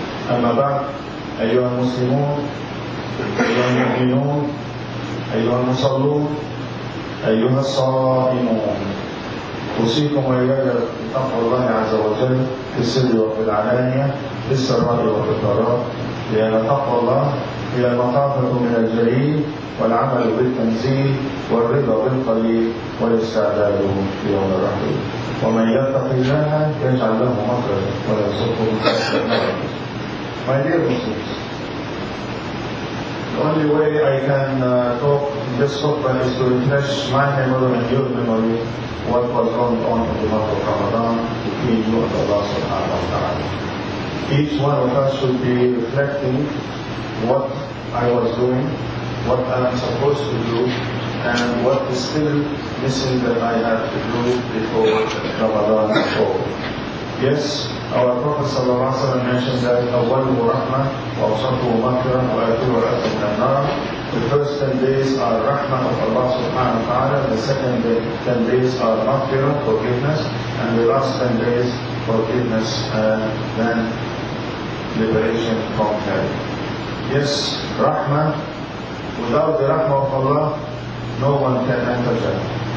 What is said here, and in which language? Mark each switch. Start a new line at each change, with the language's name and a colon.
Arabic: أما بعد، أيها المسلمون، أيها المؤمنون، أيها المصلون، أيها الصائمون، أوصيكم وإياي بتقوى الله عز وجل في السر وفي العلانية، في السراء وفي الضراء، لأن تقوى الله هي المخافة من الجليل والعمل بالتنزيل والرضا بالقليل والاستعداد في يوم الرحيل. ومن يتق الله يجعل له مخرجا ويرزقه من حيث لا يحتسب.
English: My dear Muslims, the only way I can talk in this khutbah is to refresh my memory and your memory what was going on in the month of Ramadan between you and Allah subhanahu wa ta'ala. Each one of us should be reflecting what I was doing, what I am supposed to do, and what is still missing that I have to do before Ramadan is over. Yes, our Prophet ﷺ mentioned that
Arabic: أوله رحمة وأوسطه مغفرة وآخره عتق من النار.
English: The first 10 days are rahmah of Allah subhanahu wa ta'ala, the second 10 days are maghfirah, forgiveness, and the last 10 days forgiveness and then liberation from hell. Yes, rahmah. Without the rahmah of Allah, no one can enter Jannah.